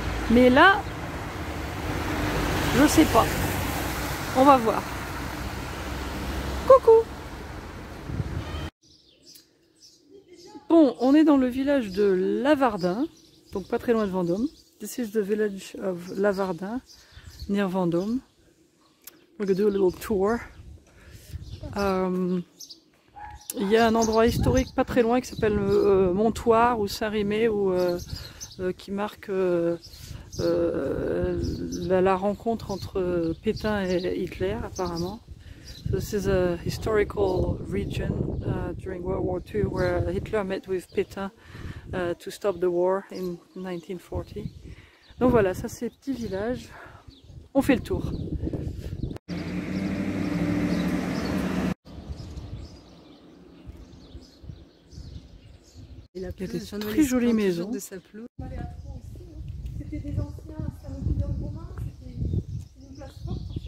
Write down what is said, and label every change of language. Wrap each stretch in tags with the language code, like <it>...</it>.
<fr>Mais là, je sais pas. On va voir. Coucou! Bon, on est dans le village de Lavardin, donc pas très loin de Vendôme.</fr> <en>This is the village of Lavardin, near Vendôme. We're gonna do a little tour.</en> <fr>Il y a un endroit historique pas très loin qui s'appelle Montoire ou Saint-Rémy qui marque la rencontre entre Pétain et Hitler apparemment.</fr> <en>So this is a historical region during World War II where Hitler met with Pétain to stop the war in 1940.</en> <fr>Donc voilà, ça c'est petit village. On fait le tour. Il y a des très jolies maisons. C'était des anciens salons romains, c'était une place forte.</fr>